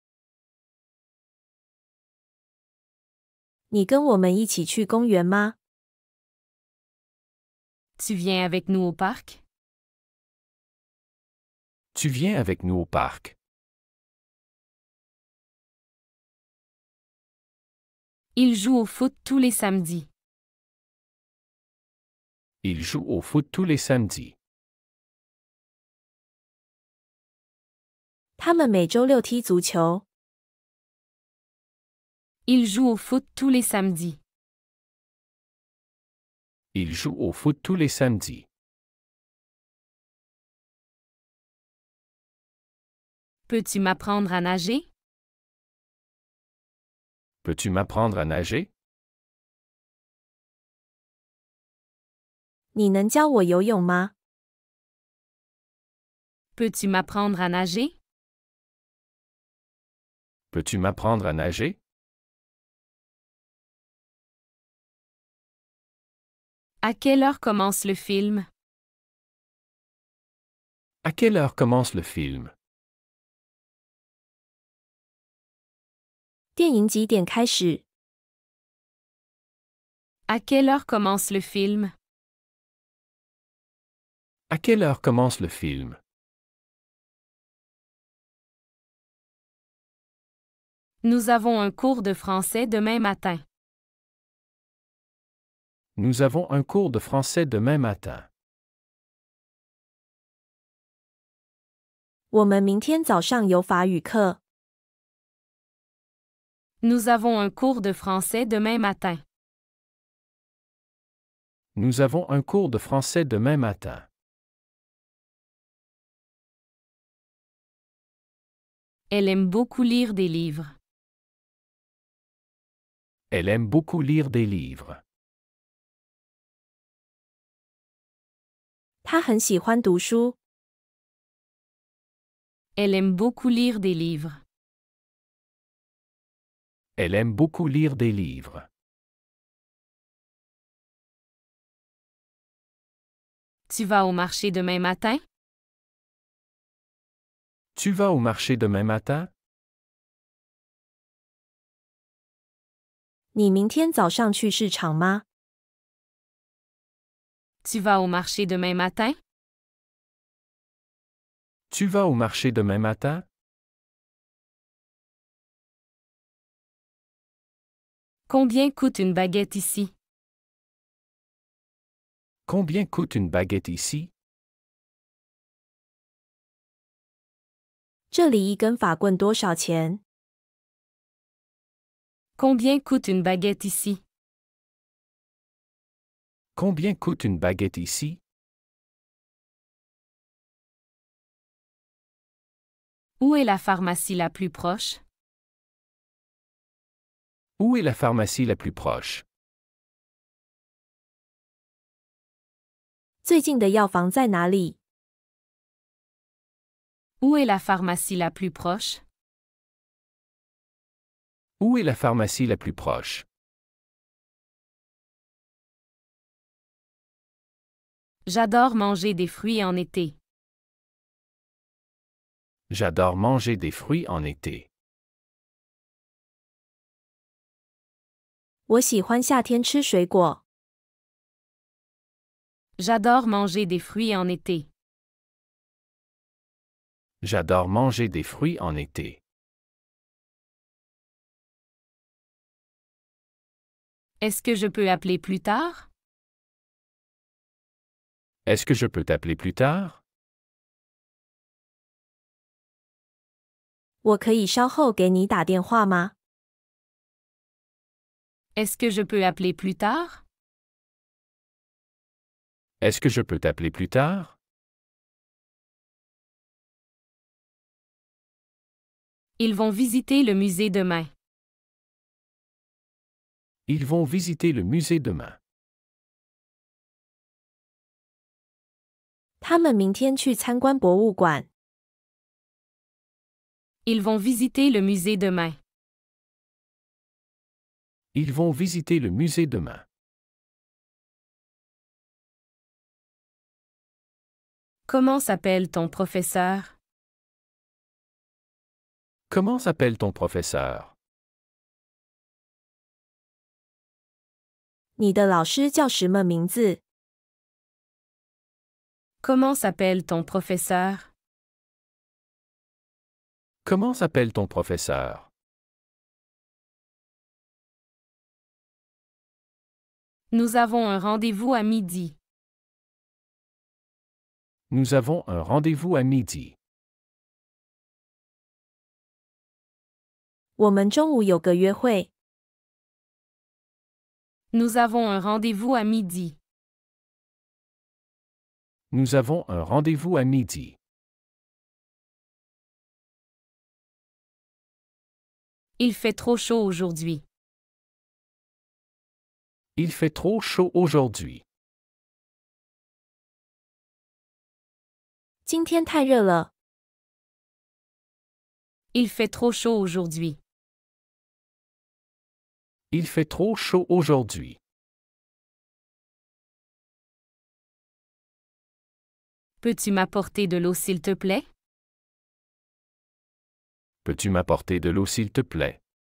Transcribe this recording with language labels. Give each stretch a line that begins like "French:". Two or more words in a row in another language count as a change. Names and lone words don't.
Chinese: 你跟我们一起去公园吗？
French: Tu viens avec nous au parc? Tu viens avec nous au parc? Il joue au foot tous les samedis. Il joue au foot tous les samedis.
Chinese: 他们每周六踢足球。
French: Il joue au foot tous les samedis. Il joue au foot tous les samedis. Peux-tu m'apprendre à nager? Peux-tu m'apprendre à nager?
Chinese: 你能教我游泳吗？
French: Peux-tu m'apprendre à nager? Peux-tu m'apprendre à nager? À quelle heure commence le film? À quelle heure commence le film?
Chinese: 电影几点开始？
French: À quelle heure commence le film? À quelle heure commence le film? Nous avons un cours de français demain matin. Nous avons un cours de français demain matin.
Chinese: 我们明天早上有法语课。
French: Nous avons un cours de français demain matin. Nous avons un cours de français demain matin. Elle aime beaucoup lire des livres. Elle aime beaucoup lire des livres.
Chinese: 他很喜欢读书。
French: Elle aime beaucoup lire des livres. Elle aime beaucoup lire des livres. Tu vas au marché demain matin? Tu vas au marché demain matin?
Chinese: 你明天早上去市场吗？
French: Tu vas au marché demain matin? Tu vas au marché demain matin? Combien coûte une baguette ici? Combien coûte une baguette ici?
Chinese: 这里一根法棍多少钱？
French: Combien coûte une baguette ici? Combien coûte une baguette ici? Où est la pharmacie la plus proche? Où est la pharmacie la plus proche?
Chinese: 最近的药房在哪里？
French: Où est la pharmacie la plus proche? Où est la pharmacie la plus proche? J'adore manger des fruits en été. J'adore manger des fruits en été.
Chinese: 我喜欢夏天吃水果。
French: J'adore manger des fruits en été. J'adore manger des fruits en été. Est-ce que je peux appeler plus tard? Est-ce que je peux t'appeler plus tard?
Chinese: 我可以稍后给你打电话吗？
French: Est-ce que je peux appeler plus tard? Est-ce que je peux t'appeler plus tard? Ils vont visiter le musée demain. Ils vont visiter le musée demain.
Chinese: 他们明天去参观博物馆。
French: Ils vont visiter le musée demain. Ils vont visiter le musée demain. Comment s'appelle ton professeur? Comment s'appelle ton professeur?
Chinese: 你的老师叫什么名字？
French: Comment s'appelle ton professeur? Comment s'appelle ton professeur? Nous avons un rendez-vous à midi. Nous avons un rendez-vous à midi.
Chinese: 我们中午有个约会。
French: Nous avons un rendez-vous à midi. Nous avons un rendez-vous à midi. Il fait trop chaud aujourd'hui. Il fait trop chaud aujourd'hui.
Chinese: 今天太热了。
French: Il fait trop chaud aujourd'hui. Il fait trop chaud aujourd'hui. Peux-tu m'apporter de l'eau s'il te plaît? Peux-tu m'apporter de l'eau s'il te plaît?